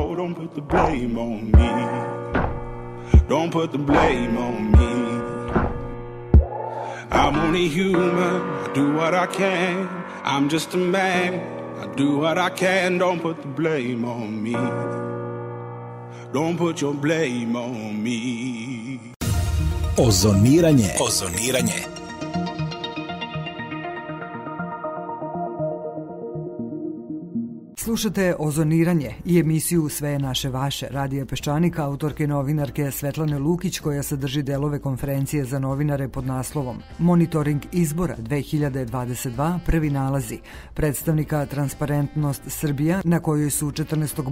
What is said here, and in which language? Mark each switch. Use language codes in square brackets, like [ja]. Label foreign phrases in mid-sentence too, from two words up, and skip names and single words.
[en] Don't put the blame on me. Don't put the blame on me. I'm only human. I do what I can. I'm just a man. I do what I can. Don't put the blame on me. Don't put your blame on me. [sr] Ozoniranje. Slušate Ozoniranje i emisiju Sve je naše vaše, Radija Peščanika, autorke novinarke Svetlane Lukić, koja sadrži delove konferencije za novinare pod naslovom Monitoring izbora 2022, prvi nalazi, predstavnika Transparentnost Srbija, na kojoj su 14.